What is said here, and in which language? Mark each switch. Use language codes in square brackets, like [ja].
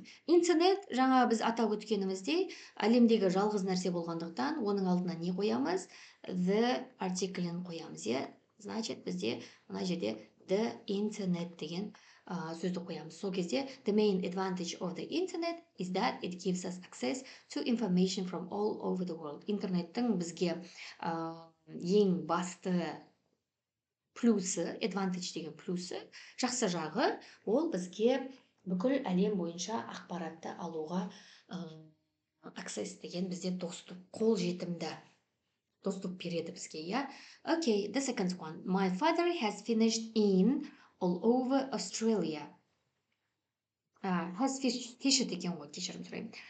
[kk] Интернет, жаңа біз атап өткеніміздей, әлемдегі жалғыз нәрсе болғандықтан, оның алдына не қоямыз? The артиклін қоямыз, Значит, бізде мына жерде the internet деген сөзді қоямыз. Сол кезде [en] the main advantage of the internet is that it gives us access to information from all over the world. [kk] Интернеттің бізге ең басты плюсы, advantage деген плюсы, жақсы жағы, ол бізге бүкіл әлем бойынша ақпаратты алуға access деген бізде доступ, қол жетімді доступ береді бізге, [en] Okay, the second one. My father has fished in all over Australia. [kk] Has fished екен ғой, кешірім сұраймын.